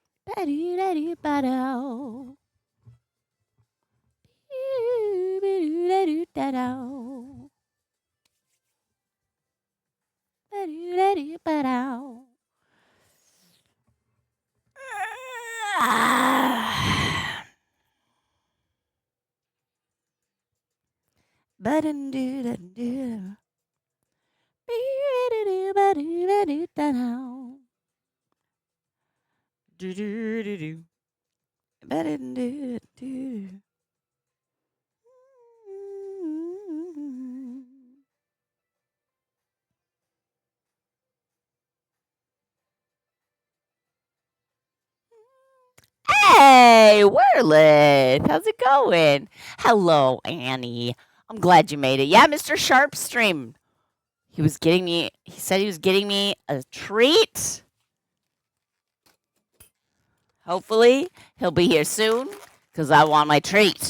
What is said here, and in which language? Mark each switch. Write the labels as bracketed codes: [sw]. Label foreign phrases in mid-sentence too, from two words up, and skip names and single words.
[en] Ba-do-da-do-ba-do. Ba-do-da-do-da-do. Ba-do-da-do-ba-do. Ba-dum-doo-da-doo. Ba-do-da-do-ba-do-da-do-da-do. Do-do-do-do. Ba-dum-doo-da-doo. Hey, Werlith, how's it going? Hello, Annie. I'm glad you made it. Yeah, Mr. Sharp stream. He said he was getting me a treat. Hopefully, he'll be here soon because I want my treat.